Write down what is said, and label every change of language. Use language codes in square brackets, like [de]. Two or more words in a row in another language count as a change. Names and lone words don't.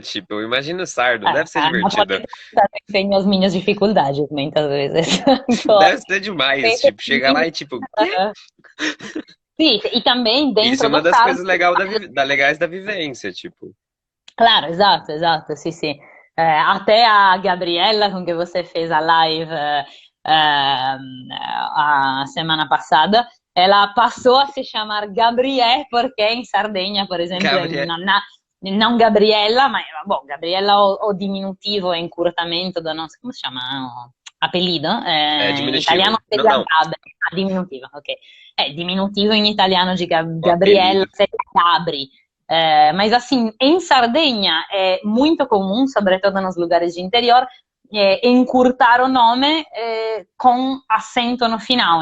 [pt] Tipo, eu imagino sardo. Deve ser divertido. Tenho as minhas dificuldades muitas vezes. Deve ser demais. Tipo, chega lá e tipo, quê? Sim, e também Isso é dentro uma do das sardo. coisas legais da vivência, tipo. Claro, exato, [it] sì, sì. A te, a Gabriella, con che [pt] você fez a live a semana passada, ela passou a se chamar Gabriè, porque em Sardegna, por exemplo, Gabriel. não Gabriella, [it] ma boh, [pt] Gabriella o diminutivo e encurtamento do nosso, [it] come si chiama? No, appellido, [pt] É [it] in italiano [pt] diminutivo. Não, seria não, Gabri, diminutivo, ok. Diminutivo [it] in italiano [pt] de o Gabriella apelido. seria Gabri. Mas assim, em Sardenha é muito comum, sobretudo nos lugares de interior, encurtar o nome com acento no final.